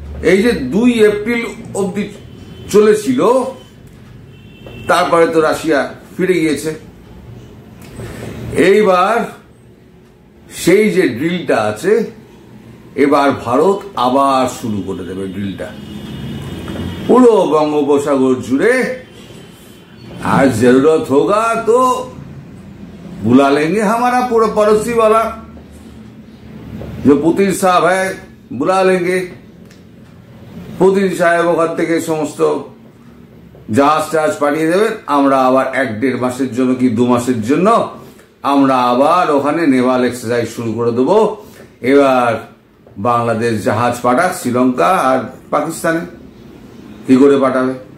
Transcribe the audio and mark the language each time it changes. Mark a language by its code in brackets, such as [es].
[bn] এই যে 2 এপ্রিল অবধি চলেছিল, তারপরে তো রাশিয়া ফিরে গিয়েছে। এইবার সেই যে ড্রিলটা আছে, এবার ভারত আবার শুরু করে দেবে ড্রিলটা পুরো বঙ্গোপসাগর জুড়ে। আর [hi] जरूरत होगा तो बुला लेंगे हमारा पूरा पड़ोसी वाला जो पुतिन साहब है, बुला लेंगे। [bn] পুতিন সাহেব ওখান থেকে সমস্ত জাহাজ টাহাজ পাঠিয়ে দেবেন। আমরা আবার 1-1.5 মাসের জন্য কি 2 মাসের জন্য আমরা আবার ওখানে নেভাল এক্সারসাইজ শুরু করে দেবো। এবার বাংলাদেশ জাহাজ পাঠাক শ্রীলঙ্কা আর পাকিস্তানে। কি করে পাঠাবে?